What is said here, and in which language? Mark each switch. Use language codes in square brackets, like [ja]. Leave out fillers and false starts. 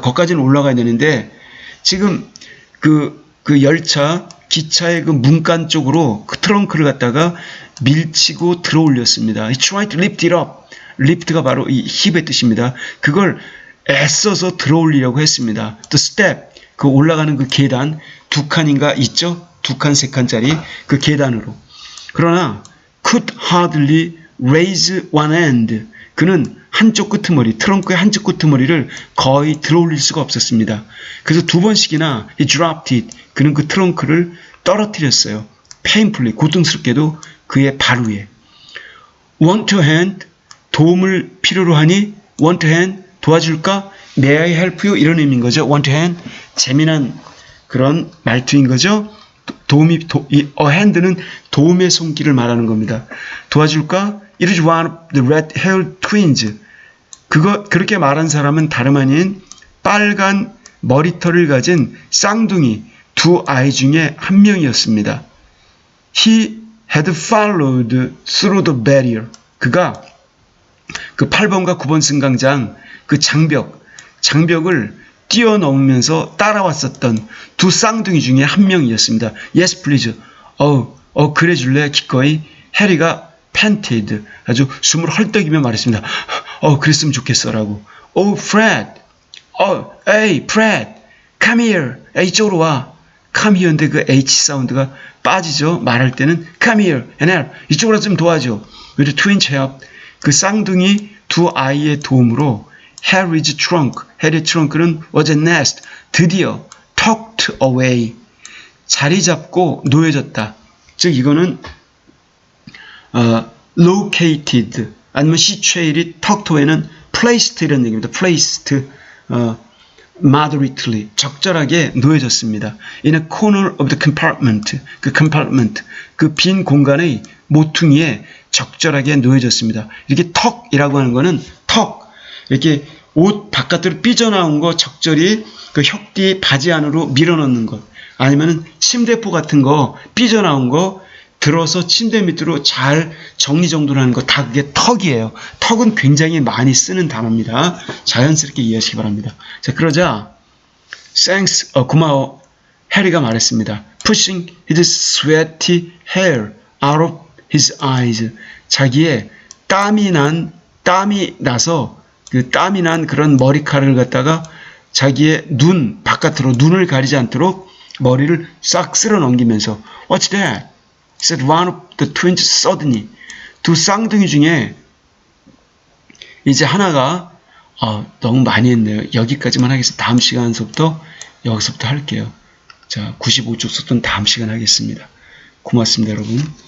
[ko] 거기까지는 올라가야 되는데 지금 그 열차 기차의 그 문간 쪽으로 그 트렁크를 갖다가 밀치고 들어올렸습니다. [en] He tried to lift it up. [ko] lift가 바로 이 힙의 뜻입니다. 그걸 애써서 들어올리려고 했습니다. [en] The step, [ko] 그 올라가는 그 계단 두 칸인가 있죠? 두 칸, 세 칸짜리 그 계단으로. 그러나 [en] could hardly raise one end. [ko] 그는 한쪽 끄트머리, 트렁크의 한쪽 끄트머리를 거의 들어올릴 수가 없었습니다. 그래서 두 번씩이나 [en] he dropped it. [ko] 그는 그 트렁크를 떨어뜨렸어요. painfully, 고통스럽게도 그의 발 위에. [en] want a hand, [ko] 도움을 필요로 하니 [en] want a hand, [ko] 도와줄까? [en] May I help you? 이런 의미인 거죠. want a hand, [ko] 재미난 그런 말투인 거죠. [en] a hand는 [ko] 도움의 손길을 말하는 겁니다. 도와줄까? [en] It is one of the red-haired twins. [ko] 그렇게 말한 사람은 다름 아닌 빨간 머리털을 가진 쌍둥이 두 아이 중에 한 명이었습니다. [en] He had followed through the barrier. [ko] 그가 그 8번과 9번 승강장 그 장벽을 뛰어넘으면서 따라왔었던 두 쌍둥이 중에 한 명이었습니다. [en] Yes, please. [ko] 그래 줄래? 기꺼이. 해리가 panted. 아주 숨을 헐떡이며 말했습니다. 그랬으면 좋겠어. 라고. Fred. [en] Hey, Fred. Come here. [ko] 이쪽으로 와. Come here인데 그 H 사운드가 빠지죠. 말할 때는 [en] come here and help. [ko] 이쪽으로 좀 도와줘. [en] With twins help. [ko] 그 쌍둥이 두 아이의 도움으로 [en] Harry's trunk. [ko] 해리의 트렁크는 [en] was at last. [ko] 드디어 [en] tucked away. [ko] 자리 잡고 놓여졌다. 즉 이거는 located 아니면 situated, [en] tucked away [ko] 는 placed 이런 얘기입니다. placed moderately 적절하게 놓여졌습니다. [en] In a corner of the compartment [ko] 그 빈 공간의 모퉁이에 적절하게 놓여졌습니다. 이렇게 턱이라고 하는 거는 이렇게 옷 바깥으로 삐져나온 거 적절히 그 혁띠 바지 안으로 밀어넣는 것 아니면은 침대포 같은 거 삐져나온 거 들어서 침대 밑으로 잘 정리정돈하는 거 다 그게 턱이에요. 턱은 굉장히 많이 쓰는 단어입니다. 자연스럽게 이해하시기 바랍니다. 자, 그러자 [en] thanks, [ko] 고마워. 해리가 말했습니다. [en] Pushing his sweaty hair out of his eyes. [ko] 자기의 땀이 나서 그 땀이 난 그런 머리카락을 갖다가 자기의 바깥으로 눈을 가리지 않도록 머리를 싹 쓸어 넘기면서 [en] What's that? said one of the twins suddenly. [ko] 두 쌍둥이 중에 이제 하나가 너무 많이 했네요. 여기까지만 하겠습니다. 다음 시간서부터 여기서부터 할게요. 자, 95쪽 속도는 다음 시간 하겠습니다. 고맙습니다, 여러분.